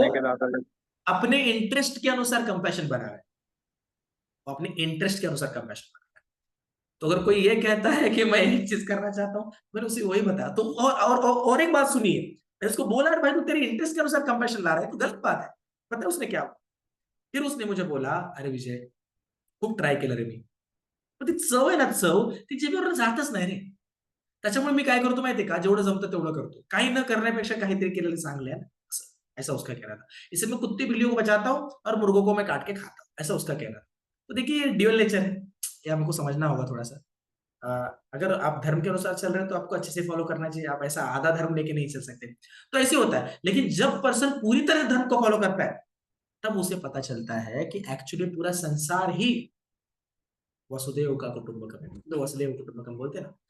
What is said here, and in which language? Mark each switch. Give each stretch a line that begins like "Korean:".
Hindi: खाने के ज्यादा अपने इंटरेस्ट के अनुसार कंपैशन बना रहा है, वो अपने इंटरेस्ट के अनुसार कंपैशन बना रहा है। तो अगर कोई ये कहता है कि मैं एक चीज करना चाहता हूँ, मैंने उसे वही बताया। तो और एक बात सुनिए, मैंने उसको बोला, भाई तू तेरे इंटरेस्ट के अनुसार कंपैशन ला रहा है, तो गलत बात है। पता है उसने क्या, फिर उसने मुझे बोला, अरे विजय,
Marathi: खूप ट्राय केलं रे मी, पण ती चव आहे ना, चव ती जिभेवर जातच नाही रे. त्याच्यामुळे मी काय करतो माहितीये का, जेवढं जमतं तेवढं करतो. काही न करण्यापेक्षा काहीतरी केलेलं चांगलं है ना, असं.
Hindi: ऐसा उसका कहना था. इससे मैं कुत्ते बिल्लियों को बचाता हूँ और मुर्गों को मैं काट के खाता हूँ, ऐसा उसका कहना था. तो देखिए ड्यूअल नेचर है, ये हमको समझना होगा थोड़ा सा. अगर आप धर्म के अनुसार चल रहे हैं तो आपको अच्छे से फॉलो करना चाहिए, आप ऐसा आधा धर्म लेके नहीं चल सकते। तो ऐसे होता है, लेकिन जब पर्सन पूरी तरह धर्म को फॉलो करता है तब उसे पता चलता है कि एक्चुअली पूरा संसार ही वसुदेव का कुटुंबकम है, तो वसुदेव कुटुंबकम बोलते हैं ना।